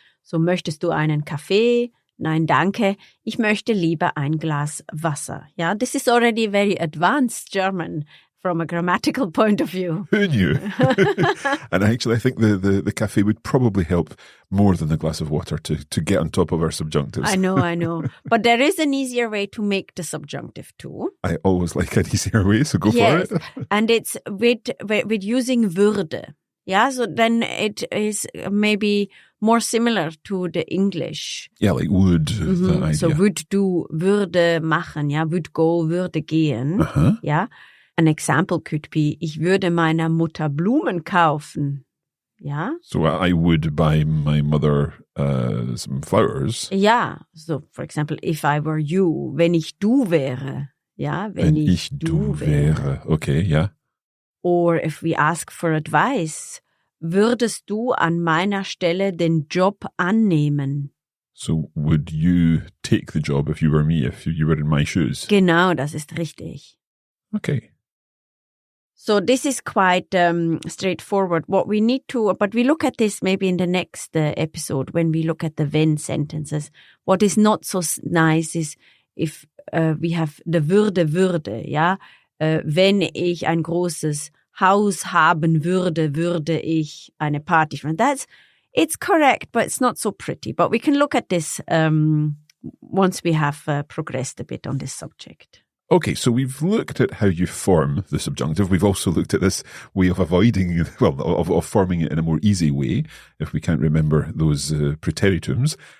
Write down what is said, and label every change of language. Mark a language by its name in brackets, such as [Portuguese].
[German] So möchtest du einen Kaffee? Nein, danke. Ich möchte lieber ein Glas Wasser. [English] Ja, this is already very advanced German from a grammatical point of view. Who knew? And actually, I think the cafe would probably help more than the glass of water to get on top of our subjunctives. I know. But there is an easier way to make the subjunctive too. I always like an easier way, so go Yes. for it. And it's with using würde. Yeah, so then it is maybe more similar to the English. Yeah, like would. The idea. So would do, [German] würde machen, ja, [English] would go, [German] würde gehen. [English] Uh-huh. [German] Ja. [English] An example could be, [German] ich würde meiner Mutter Blumen kaufen. Ja. [English] So I would buy my mother some flowers. Ja, so for example, if I were you, [German] wenn ich du wäre. Ja, wenn ich du wäre. [English] Okay, yeah. Or if we ask for advice, [German] würdest du an meiner Stelle den Job annehmen? [English] So would you take the job if you were me, if you were in my shoes? [German] Genau, das ist richtig. [English] Okay. So this is quite straightforward. What we need to, but we look at this maybe in the next episode when we look at the wenn sentences. What is not so nice is if we have the würde, ja. [German] Wenn ich ein großes Haus haben würde, würde ich eine Party feiern. [English] It's correct, but it's not so pretty. But we can look at this once we have progressed a bit on this subject. Okay, so we've looked at how you form the subjunctive. We've also looked at this way of avoiding, of forming it in a more easy way, if we can't remember those preteritums.